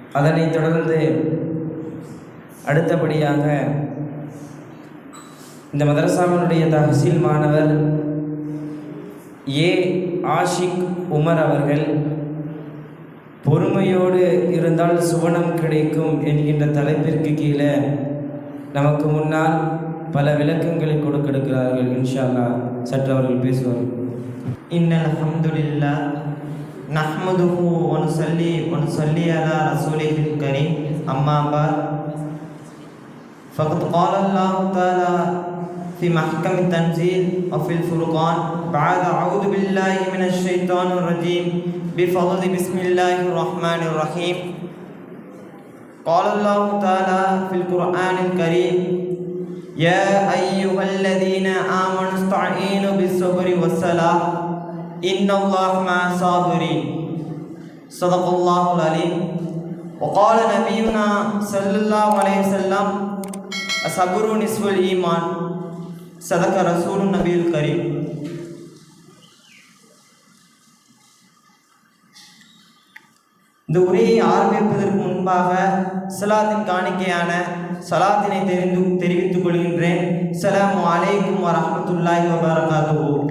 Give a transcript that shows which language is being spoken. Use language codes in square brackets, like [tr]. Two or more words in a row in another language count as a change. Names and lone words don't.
[ta] அதனைத் தொடர்ந்து அடுத்தபடியாக இந்த மதரசாவினுடைய தஹ்சீல் மாணவர் ஏ ஆஷிக் உமர் அவர்கள் பொறுமையோடு இருந்தால் சுவனம் கிடைக்கும் என்கின்ற தலைப்பிற்கு கீழே நமக்கு முன்னால் பல விளக்கங்களை கொடுக்கிறார்கள். [ar] إن شاء الله [ta] சற்று அவர்கள் பேசுவார்கள். [ar] إن الحمد لله نحمده ونصلي على رسوله الكريم أما بعد فقد قال الله تعالى في محكم التنزيل وفي الفرقان بعد أعوذ بالله من الشيطان الرجيم بفضل بسم الله الرحمن الرحيم قال الله تعالى في القرآن الكريم يا أيها الذين آمنوا استعينوا بالصبر والصلاة إن الله مع الصابرين صدق الله العليم وقال نبينا صلى الله عليه وسلم الصبر نصف الإيمان صدق رسول النبي الكريم. [ta] இந்த உரையை ஆரம்பிப்பதற்கு முன்பாக ஸலாத்தின் காணிக்கையான ஸலாத்தினை தெரிவித்துக் கொள்கின்றேன். [ar] سلام عليكم ورحمة الله وبركاته.